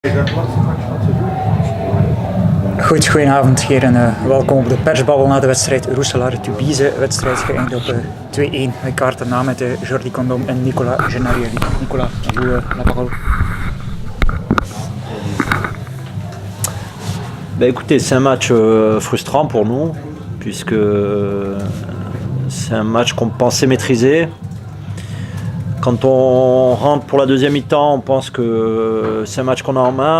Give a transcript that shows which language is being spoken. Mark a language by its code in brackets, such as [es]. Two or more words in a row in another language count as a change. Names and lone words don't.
[nl] Goed, goedenavond heren. Welkom op de persbabbel na de wedstrijd Roeselare-Tubize. Wedstrijd geëindigd op 2-1. Wij kaarten na met Jordi Condom en Nicolas Gennarielli. Nicolas, [fr] vous la parole. Écoutez, c'est un match frustrant pour nous, puisque c'est un match qu'on pensait maîtriser. Quand on rentre pour la deuxième mi-temps, on pense que c'est un match qu'on a en main.